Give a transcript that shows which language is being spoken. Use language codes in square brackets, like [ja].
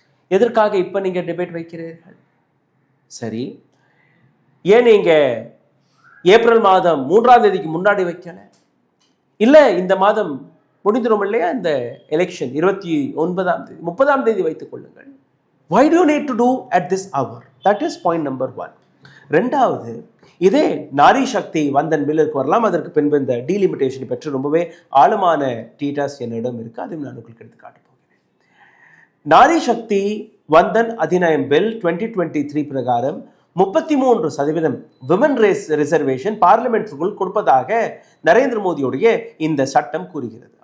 [ta] எதற்காக இப்ப நீங்க டிபேட் வைக்கிறீர்கள்? சரி, ஏன் நீங்க ஏப்ரல் மாதம் 3ஆம் தேதிக்கு முன்னாடி வைக்கல? இல்ல இந்த மாதம் முடிந்துடும் இல்லையா இந்த எலெக்ஷன், 29ஆம் தேதி 30ஆம் தேதி வைத்துக் கொள்ளுங்கள். [en] Why do you need to do at this hour? That is point number 1. [ta] ரெண்டாவது, இதே நாரி சக்தி வந்தன் பில்லுக்கு வரலாம். அதற்கு பின்பு இந்த டீலிமிட்டேஷன் பற்றி ரொம்பவே ஆழமான டீட்டாஸ் என்னிடம் இருக்கு, அதையும் நான் உங்களுக்கு எடுத்து காட்ட போகிறேன். நாரி சக்தி வந்தன் அதிநயம் பில் 2023 பிரகாரம் 33% விமன் ரிசர்வேஷன் பார்லிமெண்ட்டுக்குள் கொடுப்பதாக நரேந்திர மோடியுடைய இந்த சட்டம் கூறுகிறது.